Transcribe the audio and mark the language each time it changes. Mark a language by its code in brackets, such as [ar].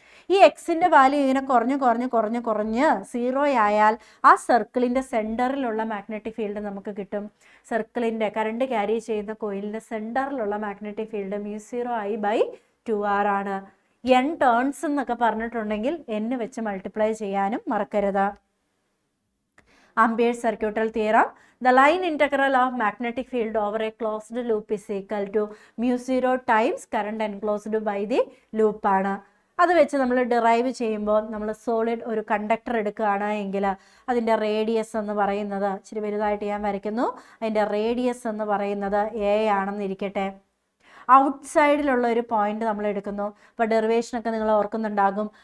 [ml] ഈ എക്സിൻ്റെ വാല്യൂ ഇങ്ങനെ കുറഞ്ഞ് 0 ആയാൽ ആ സർക്കിളിൻ്റെ സെൻറ്ററിലുള്ള മാഗ്നറ്റിക് ഫീൽഡ് നമുക്ക് കിട്ടും. സർക്കിളിൻ്റെ കറണ്ട് ക്യാരി ചെയ്യുന്ന കോയിലിൻ്റെ സെൻറ്ററിലുള്ള മാഗ്നറ്റിക് ഫീൽഡ് μ0I/2r ആണ്. n ടേൺസ് എന്നൊക്കെ പറഞ്ഞിട്ടുണ്ടെങ്കിൽ n വെച്ച് മൾട്ടിപ്ലൈ ചെയ്യാനും മറക്കരുത്. [en] Ampere's circuital theorem, the line integral of magnetic field over a closed loop is equal to μ0 times current enclosed by the loop ആണ്. [ml] അത് വെച്ച് നമ്മൾ ഡിറൈവ് ചെയ്യുമ്പോൾ നമ്മൾ സോളിഡ് ഒരു കണ്ടക്ടർ എടുക്കുകയാണ് എങ്കിൽ അതിൻ്റെ റേഡിയസ് എന്ന് പറയുന്നത്, ഇച്ചിരി വലുതായിട്ട് ഞാൻ വരയ്ക്കുന്നു, അതിൻ്റെ റേഡിയസ് എന്ന് പറയുന്നത് a ആണെന്നിരിക്കട്ടെ. ഔട്ട്സൈഡിലുള്ള ഒരു പോയിന്റ് നമ്മൾ എടുക്കുന്നു. അപ്പോൾ ഡെറിവേഷനൊക്കെ നിങ്ങൾ ഓർക്കുന്നുണ്ടാകും.